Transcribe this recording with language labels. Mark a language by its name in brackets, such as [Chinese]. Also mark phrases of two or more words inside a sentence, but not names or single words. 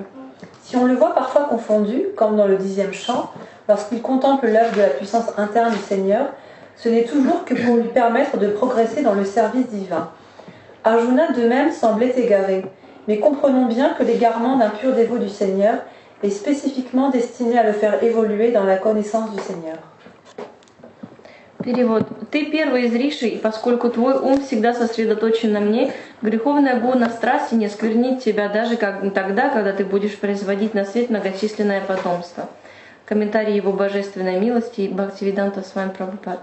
[French] Si on le voit parfois confondu, comme dans le 10e chant, lorsqu'il contemple l'œuvre de la puissance interne du Seigneur, ce n'est toujours que pour lui permettre de progresser dans le service divin. Arjuna de même semblait égaré, mais comprenons bien que l'égarement d'un pur dévot du Seigneur est spécifiquement destiné à le faire évoluer dans la connaissance du Seigneur. [Russian] Перевод. Ты первый из риши, и поскольку твой ум всегда сосредоточен на мне, греховная гуна страсти не осквернит тебя даже тогда, когда ты будешь производить на свет многочисленное потомство. Комментарий его божественной милости Бхактивиданта Свами Прабхупад.